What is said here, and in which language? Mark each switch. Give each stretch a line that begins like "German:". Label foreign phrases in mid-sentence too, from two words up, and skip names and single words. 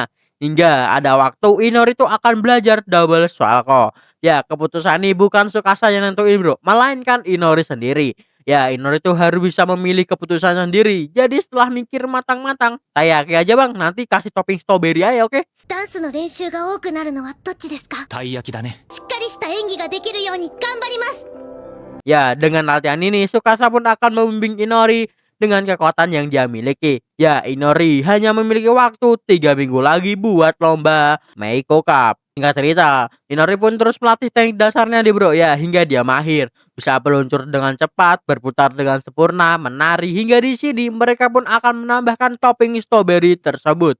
Indonesian: Hingga ada waktu Inori tuh akan belajar
English: double salko.
Indonesian: Ya keputusan ini bukan Tsukasa yang nentuin bro, melainkan Inori sendiri. Ya Inori tuh harus bisa memilih keputusan sendiri. Jadi setelah mikir matang-matang, taiyaki aja bang, nanti kasih
English: topping strawberry
Indonesian: aja oke?
Japanese: ダンスの練習が多くなるのはどっちですかたい焼きだね。しっかりした演技ができるように頑張ります
Indonesian: Ya dengan latihan ini Tsukasa pun akan membimbing Inori dengan kekuatan yang dia miliki. Ya, Inori hanya memiliki waktu 3 minggu lagi buat lomba Meiko Cup. Singkat cerita, Inori pun terus melatih teknik dasarnya di bro ya hingga dia mahir, bisa peluncur dengan cepat, berputar dengan sempurna, menari hingga di sini mereka pun akan menambahkan
English: topping strawberry
Indonesian: tersebut.